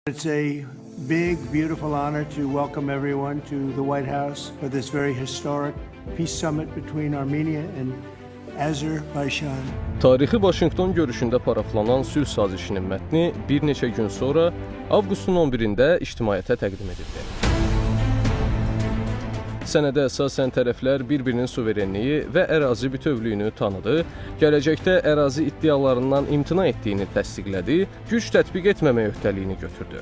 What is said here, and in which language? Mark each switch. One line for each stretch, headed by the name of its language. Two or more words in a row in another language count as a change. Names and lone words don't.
English: It's a big, beautiful honor to welcome everyone to the White House for this very historic peace summit between Armenia and Azerbaycan.
Azerbaijani: Tarixi Vaşinqton görüşündə paraflanan sülh sazişinin mətni bir neçə gün sonra avqustun 11-də ictimaiyyətə təqdim edildi. Sənədə əsasən tərəflər bir-birinin suverenliyi və ərazi bütövlüyünü tanıdı, gələcəkdə ərazi iddialarından imtina etdiyini təsdiqlədi, güc tətbiq etməmək öhdəliyini götürdü.